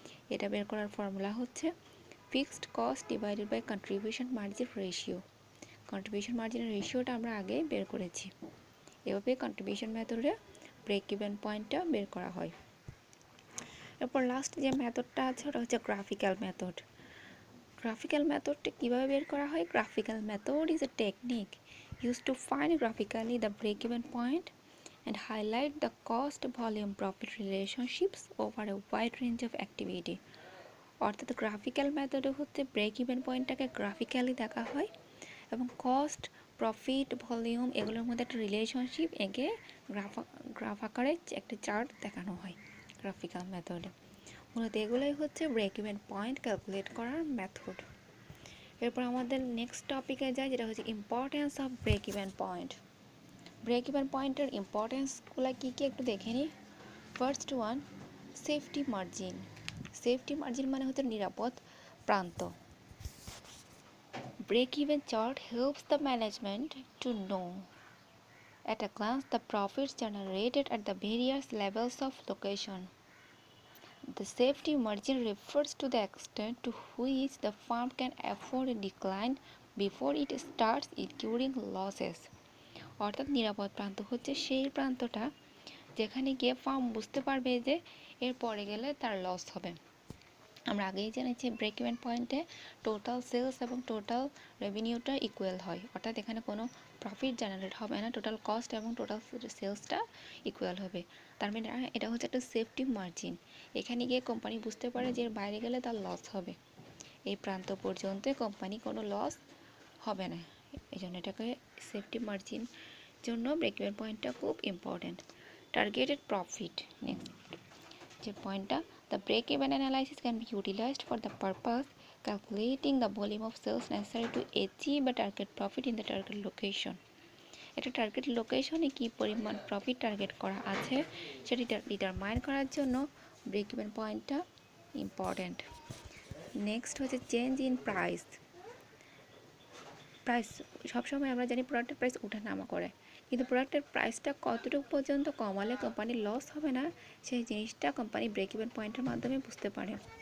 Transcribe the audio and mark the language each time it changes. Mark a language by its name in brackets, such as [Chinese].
[Bangla] এটা বের করার ফর্মুলা হচ্ছে fixed cost divided by contribution margin ratio. Contribution মার্জিনের রেশিওটা আমরা আগে বের করেছি। এভাবে কন্ট্রিবিউশন মেথডে ব্রেক ইভেন পয়েন্টটা বের করা হয়। এরপর লাস্ট যে মেথডটা আছে ওটা হচ্ছে গ্রাফিক্যাল মেথড। গ্রাফিক্যাল মেথডটা কীভাবে বের করা হয়? [English] Graphical method is a technique used to find graphically the break-even point and highlight the cost-volume-profit relationships over a wide range of activity. [Bangla] অর্থাৎ গ্রাফিক্যাল মেথডে হচ্ছে ব্রেক ইভেন পয়েন্টটাকে গ্রাফিক্যালি দেখা হয় এবং কস্ট, প্রফিট, ভলিউম এগুলোর মধ্যে একটা রিলেশনশিপ এঁকে গ্রাফ আকারে একটা চার্ট দেখানো হয় গ্রাফিক্যাল মেথডে। মূলত এগুলোই হচ্ছে ব্রেক ইভেন পয়েন্ট ক্যালকুলেট করার মেথড। এরপর আমাদের নেক্সট টপিকে যায়, যেটা হচ্ছে importance off break even point. Break even পয়েন্টের ইম্পর্টেন্সগুলো কী কী একটু দেখে নিই। First one, safety margin. Safety margin মানে হচ্ছে নিরাপদ প্রান্ত। [English] Break even chart helps the management to know at a glance the profits generated at the various levels of location. The safety margin refers to the extent to which the firm can afford a decline before it starts incurring losses. [Bangla] অর্থাৎ নিরাপদ প্রান্ত হচ্ছে সেই প্রান্তটা যেখানে গিয়ে farm বুঝতে পারবে যে এর পরে গেলে তার লস হবে। আমরা আগেই জেনেছি ব্রেক ইভেন পয়েন্টে টোটাল সেলস এবং টোটাল রেভিনিউটা ইকুয়াল হয়, অর্থাৎ এখানে কোনো প্রফিট জেনারেট হবে না, টোটাল কস্ট এবং টোটাল সেলসটা ইকুয়াল হবে। তার মানে এটা হচ্ছে একটা সেফটি মার্জিন। এখানে গিয়ে কোম্পানি বুঝতে পারে যে এর বাইরে গেলে তার লস হবে, এই প্রান্ত পর্যন্ত কোম্পানি কোনো লস হবে না, এই জন্য এটাকে সেফটি মার্জিন জন্য ব্রেক ইভেন পয়েন্টটা খুব ইম্পর্ট্যান্ট। টার্গেটেড প্রফিট নেক্সট যে পয়েন্টটা, [English] the break-even analysis can be utilized for the purpose calculating the volume of sales necessary to achieve a target profit in the target location. [Bangla] একটা target লোকেশনে কী পরিমাণ profit target করা আছে সেটি determine করার জন্য ব্রেক ইভেন পয়েন্টটা ইম্পর্ট্যান্ট। নেক্সট হচ্ছে চেঞ্জ ইন প্রাইস। প্রাইস সবসময় আমরা জানি প্রোডাক্টের প্রাইস ওঠানামা করে, কিন্তু প্রোডাক্টের প্রাইসটা কতটুকু পর্যন্ত কমালে কোম্পানির লস হবে না সেই জিনিসটা কোম্পানি ব্রেক ইভেন পয়েন্টের মাধ্যমে বুঝতে পারে।